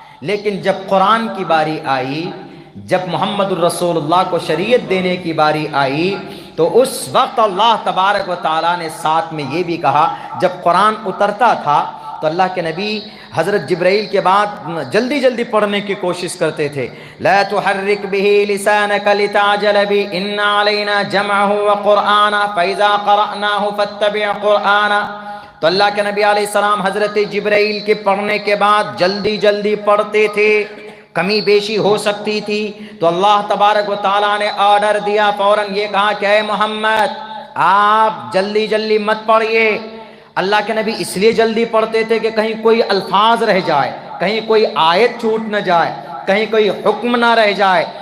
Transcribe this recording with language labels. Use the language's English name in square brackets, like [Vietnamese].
[Urdu] لیکن جب قرآن کی باری آئی، جب محمد الرسول اللہ کو شریعت دینے کی باری آئی، تو اس وقت اللہ تبارک و تعالیٰ نے ساتھ میں یہ بھی کہا، جب قرآن اترتا تھا تو اللہ کے نبی حضرت جبرائیل کے بعد جلدی جلدی پڑھنے کی کوشش کرتے تھے. [Arabic] لا تحرک به لسانك لتعجل به ان علينا جمعه وقرآنا فاذا قرأناه فاتبع قرآنا. [Urdu] تو اللہ کے نبی علیہ السلام حضرت جبرائیل کے پڑھنے کے بعد جلدی جلدی پڑھتے تھے، کمی بیشی ہو سکتی تھی تو اللہ تبارک و تعالیٰ نے آرڈر دیا، فوراً یہ کہا کہ اے محمد آپ جلدی جلدی مت پڑھیے. اللہ کے نبی اس لیے جلدی پڑھتے تھے کہ کہیں کوئی الفاظ رہ جائے، کہیں کوئی آیت چھوٹ نہ جائے، کہیں کوئی حکم نہ رہ جائے.